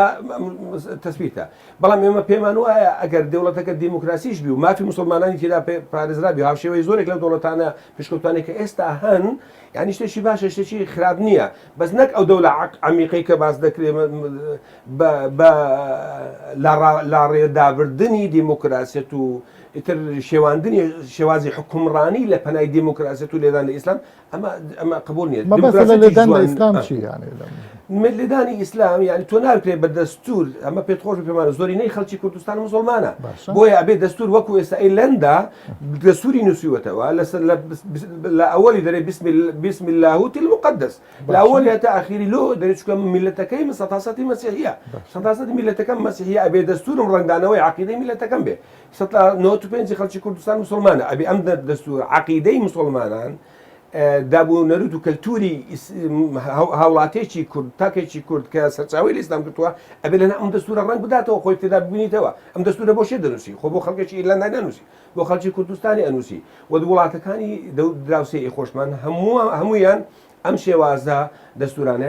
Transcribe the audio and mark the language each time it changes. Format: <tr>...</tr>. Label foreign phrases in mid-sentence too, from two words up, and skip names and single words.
<ckb>تەسبیتە بەڵام ئێمە پێمان وایە ئەگەر دەوڵەتەکە دیموکراسیش بی و مافی مسلمانانی تێدا پارێزرابی هاوشێوەی زۆرێک لەو دەوڵەتانە پێشکەوتانێک کە ئێستا هەن یعنی شتێکی باشە شتێکی خراپ نییە بەس نەک ئەو دەوڵە عەمیقەی کە باس دەکرێت لە ڕێدابردنی دیموکراسیەت و ئیتر شێواندنی شێوازی حکومڕانی لە پەنای دیموکراسیەت و لێدان لە ئیسلام ئەمە قبول نییە لێدان لە ئیسلام چی یعنی لێدانی ئیسلام یعنی تۆ ناکرێت بە دەستور ئەمە پێت خۆش پێمانە زۆرینەی خەڵکی کوردستان مسلمانە بۆیە ئەبێ دەستور وەکو ئێستا ئەیلەندا دەستوری نووسیوەتەوە لە ئەوەلی دەرێ</ckb> <ar>بسم الله المقدس</ar> <ckb>لە ئەوەلی هەتا ئاخیری لۆ دەرێت چکە میلەتەکەی 100% مەسیحیە 100% میلەتەکەم مەسیحیە ئەبێ دەستورم ڕەنگدانەوەی عەقیدەی میلەتەکەم بێ 95 خەڵکی کوردستان مسلمانە ئەبێ ئەم دەستور عەقیدەی مسلمانان دابوو نەرود و کەلتوری هاوڵاتێکی کورد تاکێکی کورد کە سەرچاوی لە ئیسلام کردووە ئەبێ لەنا ئەم دەستورە ڕەنگ بداتەوە خۆی تێدا ببینیتەوە ئەم دەستورە بۆ شێ دەنووسی خۆ بۆ خەڵکێکی ئیرلەندای نەنووسی بۆ خەڵکی کوردستانی ئەنووسی و وڵاتەکانی دراوسێ خۆشمان هەمویان ئەم شێوازە دەستورانیان</ckb>